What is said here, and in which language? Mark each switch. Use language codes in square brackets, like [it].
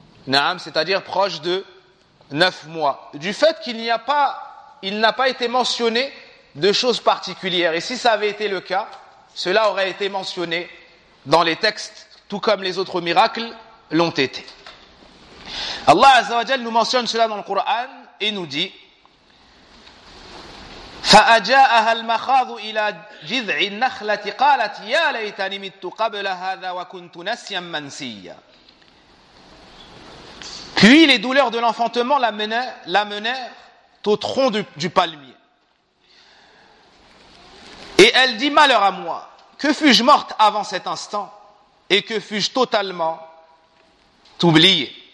[fr] Naam, c'est-à-dire proche de 9 mois. Du fait qu'il n'y a pas, il n'a pas été mentionné de choses particulières. Et si ça avait été le cas, cela aurait été mentionné dans les textes, tout comme les autres miracles l'ont été. Allah Azza wa Jal nous mentionne cela dans le Coran et nous dit, [ar] فأجاءها المخاض إلى جذع النخلة قالت يا ليتني مت قبل هذا وكنت نسيا منسيا. [fr] Puis les douleurs de l'enfantement la menèrent au tronc du palmier. Et elle dit, malheur à moi, que fus-je morte avant cet instant et que fus-je totalement oubliée.